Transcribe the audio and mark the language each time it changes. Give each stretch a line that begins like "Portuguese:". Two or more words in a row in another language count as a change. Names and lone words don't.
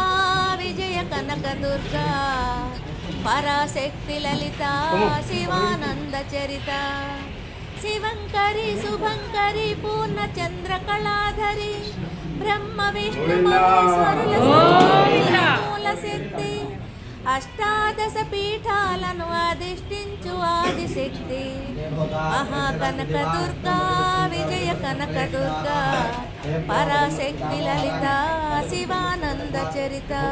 Sanskrit: विजय कनकदुर्गा पराशक्ति ललिता शिवानंद चरिता शिवंकरी शुभंकरी पूर्णचंद्रकलाधरी ब्रह्म विष्णु महेश्वरुల
Telugu: మూల శక్తి అష్టాదశ పీఠాలను అధిష్ఠించు ఆదిశక్తి మహాకనక దుర్గా విజయ కనక దుర్గా పరాశక్తి లలిత శివానంద చరిత